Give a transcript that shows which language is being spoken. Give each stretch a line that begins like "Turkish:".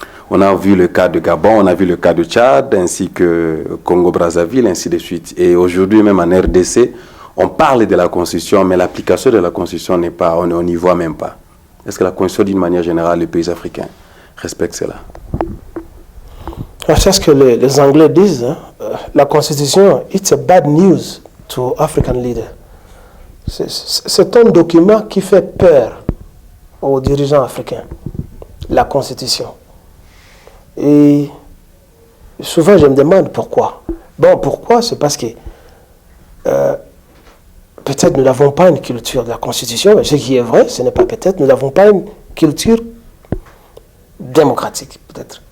French: On a vu le cas de Gabon, on a vu le cas de Tchad, ainsi que Congo-Brazzaville, ainsi de suite. Et aujourd'hui, même en RDC, on parle de la Constitution, mais l'application de la Constitution n'est pas, on n'y voit même pas. Est-ce que la Constitution, d'une manière générale, les pays africains respectent cela? C'est ce que les Anglais disent. Hein? La Constitution,
English: it's a bad news to African leaders.
French: C'est un document qui fait peur aux dirigeants africains, la Constitution. Et souvent, je me demande pourquoi. Bon, pourquoi? C'est parce que peut-être nous n'avons pas une culture de la Constitution, mais ce qui est vrai, ce n'est pas peut-être, nous n'avons pas une culture démocratique, peut-être.